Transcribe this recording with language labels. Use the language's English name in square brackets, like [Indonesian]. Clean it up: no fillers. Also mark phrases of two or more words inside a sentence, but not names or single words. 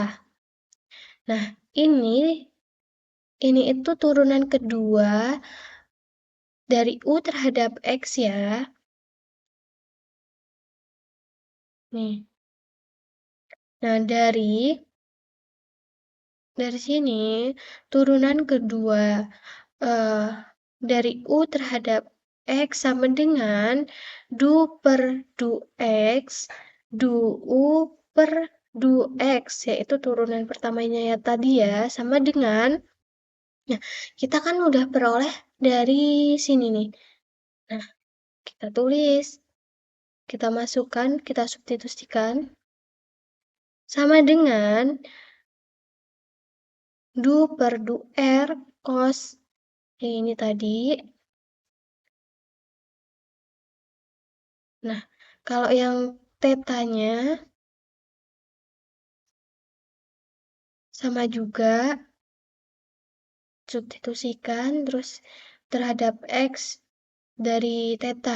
[Indonesian] Nah, ini itu turunan kedua dari U terhadap X ya. Nih. Nah, dari sini turunan kedua dari U terhadap X sama dengan du per du X, du U per du X, yaitu turunan pertamanya ya tadi ya, sama dengan, nah kita kan udah peroleh dari sini nih. Nah, kita tulis, kita masukkan, kita substitusikan, sama dengan du per du R cos ini tadi. Nah, kalau yang tetanya sama juga, substitusikan terus terhadap X dari theta.